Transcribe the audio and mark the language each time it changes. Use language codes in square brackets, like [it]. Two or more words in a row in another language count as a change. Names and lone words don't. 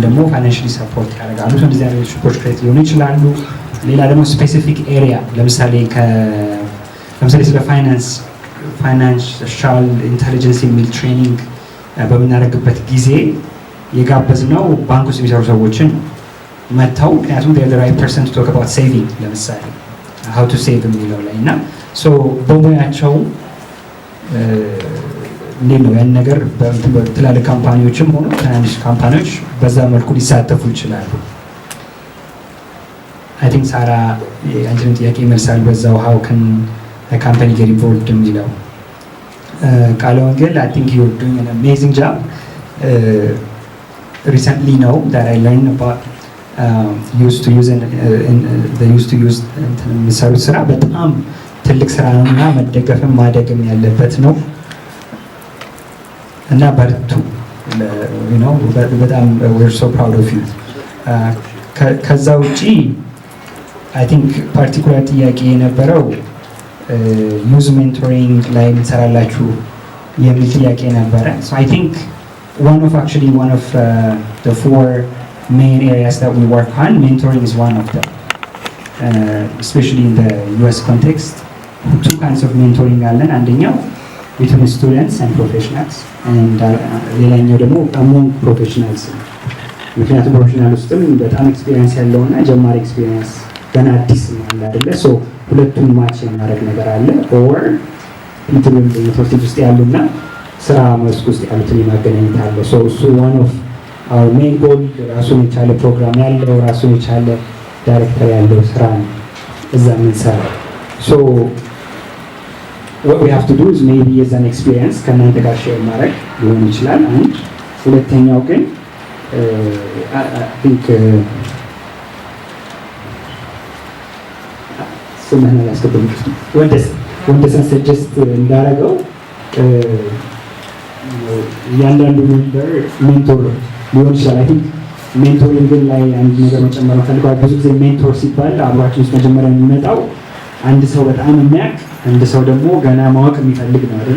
[am] ደግሞ [en] financially support [am] ያደርጋሉ። እንደዚህ አይነት [en] report create [am] ሊሆኑ ይችላሉ። ሌላ ደግሞ [en] specific area [am] ለምሳሌ ስለ [en] financial intelligence [am] የሚል ትሬኒንግ በምናደርግበት ጊዜ የጋበዝነው ባንክ ውስጥ የሚሰሩ ሰዎችን መጥተው፣ ምክንያቱም [en] right person to talk about saving [am] ለምሳሌ [en] how to save [am] የሚለው ላይ እና በሙያቸው እንዴት ነው ያን ነገር በትላልቅ ካምፓኒዎችም ሆኖ ትናንሽ ካምፓኒዎች በዛ መልኩ ሊሳተፉ ይችላሉ። [en] I think [am] ሳራ አንቺን ጥያቄ ይመልሳል በዛው [en] how can a company get involved [am] የሚለው ቃለ ወንጌል [en] I think you're doing an amazing job. Recently know that I learned about used to use [am] የሚሰሩት ስራ በጣም ትልቅ ስራ ነው እና መደገፍም ማደግም ያለበት ነው እና በርቱ። በጣም [en] we're so proud of you. [am] ከዛ ውጪ [en] I think [am] ፓርቲኩላር ጥያቄ የነበረው [en] youth mentoring [am] ላይ እንሰራላችሁ የሚል ጥያቄ ነበረ. [en] So I think one of the four main areas that we work on, mentoring is one of them. Especially in the US context, two kinds of mentoring [am] አለን። አንደኛው [en] between students and professionals, and [am] ሌላኛው ደግሞ [en] among professionals። [am] ምክንያቱም ፕሮፌሽናል ውስጥም በጣም ኤክስፒሪየንስ ያለውና ጀማሪ ኤክስፒሪየንስ ገና አዲስ ነው አይደለ? ሶ ሁለቱም ማች የማድረግ ነገር አለ። [en] or interview process [am] ውስጥ ያሉና ስራ መስክ ውስጥ ያሉትን የማገናኘት አለ። ሶ እሱ [en] one of our main goal [am] ራሱን የቻለ ፕሮግራም ያለው ራሱን የቻለ ዳይሬክተር ያለው ስራ ነው እዛ የምንሰራው። [en] So what we have to do is maybe as an experience [am] ከእናንተ ጋር ሼር ማድረግ ሊሆን ይችላል። አንድ ሁለተኛው ግን [en] I think [am] ስምህን አላስገባም። ወንደሰን ሰጀስት እንዳደረገው እያንዳንዱ [en] member mentor [am] ሊሆን ይችላል። [en] I think mentoring [am] ላይ አንድ ነገር መጨመር ፈልገዋል። ብዙ ጊዜ ሜንቶር ሲባል አብሯችን ውስጥ መጀመሪያ የሚመጣው አንድ ሰው በጣም የሚያውቅ አንድ ሰው ደግሞ ገና ማወቅ የሚፈልግ ነው አይደል?